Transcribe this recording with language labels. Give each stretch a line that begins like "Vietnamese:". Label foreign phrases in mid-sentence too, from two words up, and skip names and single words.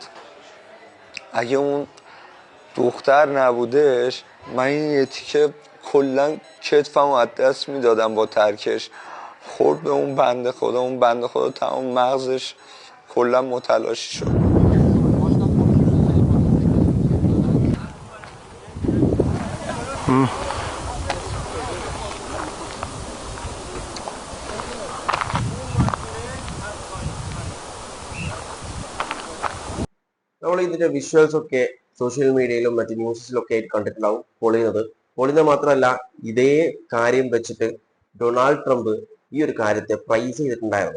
Persian: اگه اون دختر نبودش من این یه تیکه کلن کتفمو از دست میدادم با ترکش. خورد به اون بنده خدا تمام مغزش کلن متلاشی شد.
Malayalam: നമ്മൾ ഇതിന്റെ വിഷ്വൽസ് ഒക്കെ
English: social media
Malayalam: മറ്റ് ന്യൂസിലും ഒക്കെ ആയിട്ട് കണ്ടിട്ടുണ്ടാവും. പൊളിയുന്നത് മാത്രമല്ല, ഇതേ കാര്യം വെച്ചിട്ട് ഡൊണാൾഡ് ട്രംപ് ഈ ഒരു കാര്യത്തെ പ്രൈസ് ചെയ്തിട്ടുണ്ടായിരുന്നു.